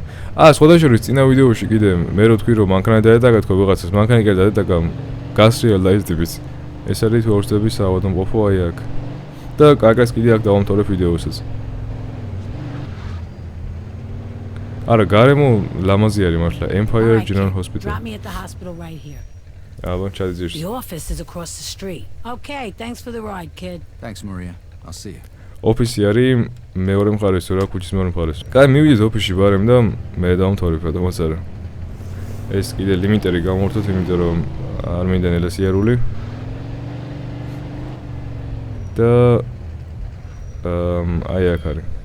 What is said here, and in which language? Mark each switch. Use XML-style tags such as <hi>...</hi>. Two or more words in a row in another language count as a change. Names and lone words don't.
<ka>სხვადასხვა წინა ვიდეოში კიდე მე რო თქვი რომ მანქანა დაედაგა თქო ვიღაცას, მანქანა კი არ დაედაგა, გასრიალდა ეს ტიპიც. ეს არის თუ ორსტების საავადმყოფო აი აქ. და კარგას კიდე აქ დავამთავრებ ვიდეოსაც. არა, გარემო ლამაზი არის მართლა. Empire General Hospital. აბა, ჩადიძირს.</ka> <en>The office is across the street. Okay, thanks for the ride, kid. Thanks, Maria. I'll see you.</en> <ka>ოფისი არის მეორე მხარესო რა, ქუჩის მეორე მხარეს. კაი, მივიდეთ ოფისში ბარემ და მე დავამთავრებ რატომაც არა. ეს კიდე ლიმიტერი გამოვართოთ, იმიტომ რომ არ მინდა ნელა სიარული. და აი აქ არის.</ka>